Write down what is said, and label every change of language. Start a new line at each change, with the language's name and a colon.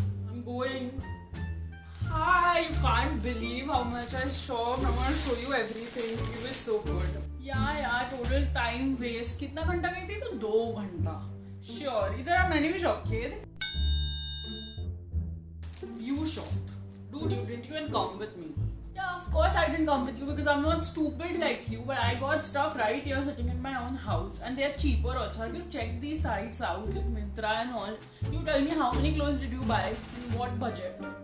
English: I'm going. Hi, you can't believe how much I shopped. I'm gonna show you everything. It was so good.
Hindi: यार total time waste. कितना घंटा गई थी? तो 2 घंटा sure. इधर मैंने भी शॉप किए थे।
English: You shopped, dude. You didn't even come with me. Yeah, of course I didn't come with you because I'm not stupid like you, but I got stuff right here sitting in my own house and they're cheaper also. Have you checked these sites out, like Myntra and all? You tell me, how many clothes did you buy? In what budget?